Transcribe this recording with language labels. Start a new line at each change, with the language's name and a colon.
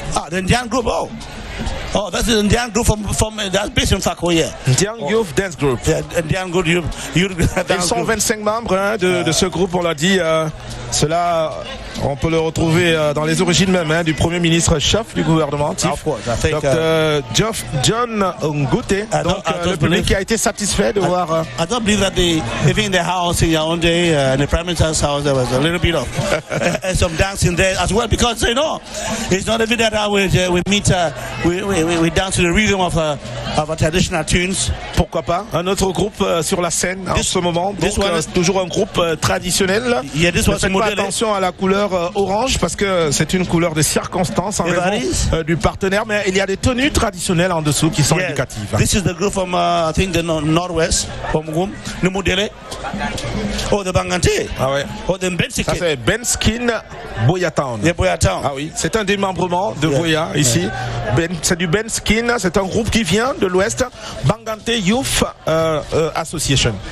English: The Indian group, Oh, that's the Indian group from that's based in FACO, yeah. Indian Youth Dance Group. Yeah, Indian Group Youth
French: Ils sont 25 membres de ce groupe, on l'a dit. Cela, on peut le retrouver dans les origines même du Premier ministre chef du gouvernement, Dr. John Ngute. Donc le public qui a été satisfait de voir.
English: I don't believe that even in the house in Yaoundé, in the Prime Minister's house, there was a little bit of some dancing there as well, because you know it's not every day that we meet, we dance to the rhythm of our traditional tunes.
French: Pourquoi pas un autre groupe sur la scène en ce moment. Donc toujours un groupe traditionnel. Faites pas attention à la couleur orange parce que c'est une couleur de circonstance en raison du partenaire, mais il y a des tenues traditionnelles en dessous qui sont éducatives.
English: This is the group from I think the northwest, from Numudele, or the Bangante, or the Benskin.
French: Ça c'est Benskin BUEA Town. BUEA Town. Ah oui, c'est un démembrement de BUEA ici. C'est du Benskin, c'est un groupe qui vient de l'ouest, Bangante Youth Association.